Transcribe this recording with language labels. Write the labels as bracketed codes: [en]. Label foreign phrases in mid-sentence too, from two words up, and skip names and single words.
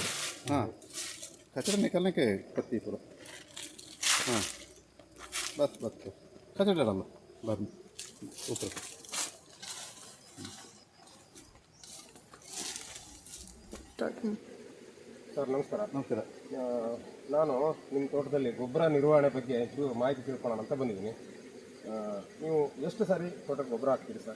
[hi] हाँ, कचरा निकालने के पत्ती पूरा। हाँ बस कचरा डाला बाद में ऊपर। [kn] ಸರ್ ನಮಸ್ಕಾರ. ನಮಸ್ಕಾರ. ನಾನು ನಿಮ್ಮ ತೋಟದಲ್ಲಿ ಗೊಬ್ಬರ ನಿರ್ವಹಣೆ ಬಗ್ಗೆ ಮಾಹಿತಿ ತಿಳ್ಕೊಳ್ಳೋಣ ಅಂತ ಬಂದಿದ್ದೀನಿ. ನೀವು ಎಷ್ಟು ಸಾರಿ ತೋಟಕ್ಕೆ ಗೊಬ್ಬರ ಹಾಕ್ತೀರಿ ಸರ್?